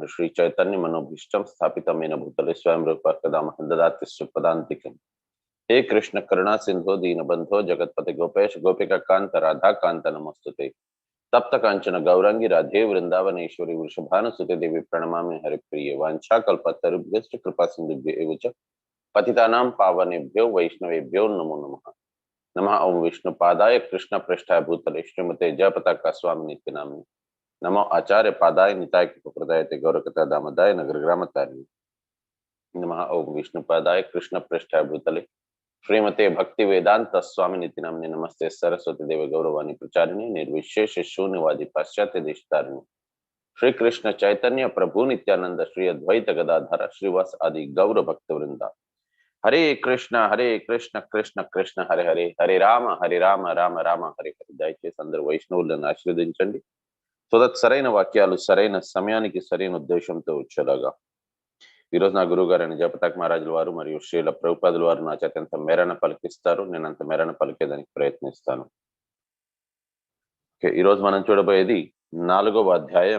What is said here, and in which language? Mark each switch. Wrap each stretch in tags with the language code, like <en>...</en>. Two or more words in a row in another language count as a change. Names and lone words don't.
<sa>శ్రీ చైతన్య మనోభీష్టం స్థాపితమేన భూతలే స్వయం రూప కదా మహం దదాతి శ్రీపదాంతికం. హే కృష్ణ కరుణా సింధో దీనబంధో జగత్పతి గోపేశ గోపిక కాంత రాధా కాంత నమస్తుతే. తప్త కాంచన గౌరంగి రాధే వృందావనేశ్వరి వృషభానుసుతే దేవి ప్రణమామి హరిప్రియ. వాంఛాకల్పతరుభ్యశ్చ కృపా సింధుభ్య ఏవ చ పతితానాం పావనేభ్యో వైష్ణవేభ్యో నమో నమః. नमः ओम विष्णु पादाय कृष्ण पृष्ठाय भूतले श्रीमते जयपताका स्वामी नित्य नामिने. नमो आचार्य पादाय निताय कृपप्रदाय ते गौरकथा दामोदाय नगर ग्रामतारिणे. नमः ओम विष्णु पादाय कृष्ण पृष्ठाय भूतले श्रीमते भक्ति वेदांत स्वामी नित्य नामिने. नमस्ते सरस्वती देव गौरवाणी प्रचारिणे निर्विशेष शून्यवादी पाश्चात्य देशतारिणे. श्री कृष्ण चैतन्य प्रभु नित्यानंद श्री अद्वैत गदाधर श्रीवास आदि गौर भक्त वृंदा. हरे कृष्ण कृष्ण कृष्ण हरे हरे, हरे राम राम राम हरे हरे.</sa> <te>దయచేసి అందరూ వైష్ణవులను ఆశీర్వదించండి</te> <en>so that</en> <te>సరైన వాక్యాలు సరైన సమయానికి సరైన ఉద్దేశంతో వచ్చేలాగా. ఈరోజు నా గురువు గారు అయిన జయపతాక్ మహారాజుల వారు మరియు శ్రీల ప్రభుపాదుల వారు నా చేత ఎంత మేరన పలికిస్తారు, నేను అంత మేరన పలికేదానికి ప్రయత్నిస్తాను. ఓకే, ఈరోజు మనం చూడబోయేది 4వ అధ్యాయం.</te>